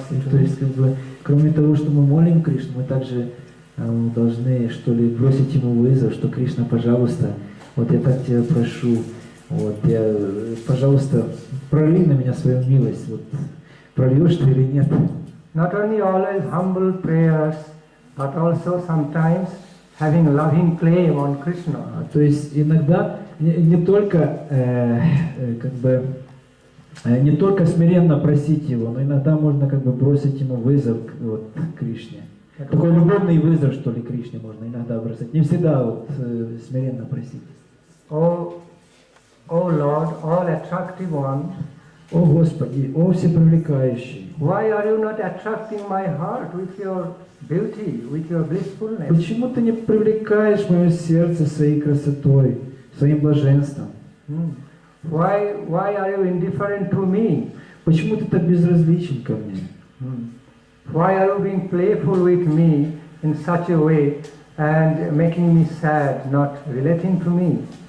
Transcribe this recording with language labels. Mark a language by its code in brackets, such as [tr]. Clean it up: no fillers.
[ru] То есть, как бы, кроме того, что мы молим Кришну, мы также должны, что ли, бросить ему вызов, что Кришна, пожалуйста, вот я так тебя прошу, вот я, пожалуйста, пролей на меня свою милость, вот прольешь ты или нет. [en] Not only always humble prayers, but also sometimes having loving claim on Krishna. [ru] То есть иногда не только как бы не только смиренно просить его, но иногда можно как бы бросить ему вызов вот, Кришне. Такой любовный вызов, что ли, Кришне можно иногда бросать. Не всегда вот смиренно просить. [en] Oh Lord, all attractive one. [ru] О Господи, о всепривлекающий. [en] Why are you not attracting my heart with your beauty, with your blissfulness? [ru] Почему ты не привлекаешь мое сердце своей красотой, своим блаженством? [en] Why are you indifferent to me? [ru] Почему ты так безразличен ко мне? [en] Why are you being playful with me in such a way and making me sad, not relating to me?